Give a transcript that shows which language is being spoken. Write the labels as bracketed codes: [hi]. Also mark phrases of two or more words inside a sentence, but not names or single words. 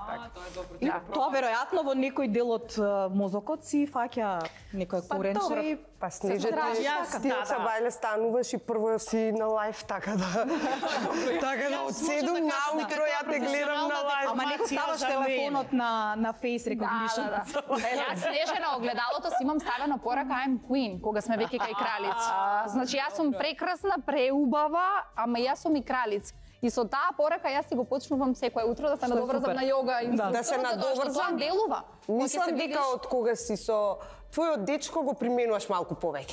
[mk] И тоа веројатно во некој дел од мозокот си фаќа некој коренче и Па Снежете, Јас, ти од Сабајле стануваш и прво си на лајф, така да од 7 наутро ја те гледам на лајф. ама некој ставаш телефонот на [en] face recognition. [mk] Јас Снеже на огледалото си имам ставено порака [en] I'm queen, [mk] кога сме веќе кај кралица. Значи јас сум прекрасна, преубава, ама јас сум и кралица. И со таа порака јас си го почнувам секој утро да се надоврзам на йога инструктор. Да се надоврзам. Делува. Мислам дека од кога си со твојот дечко го применуваш малку повеќе.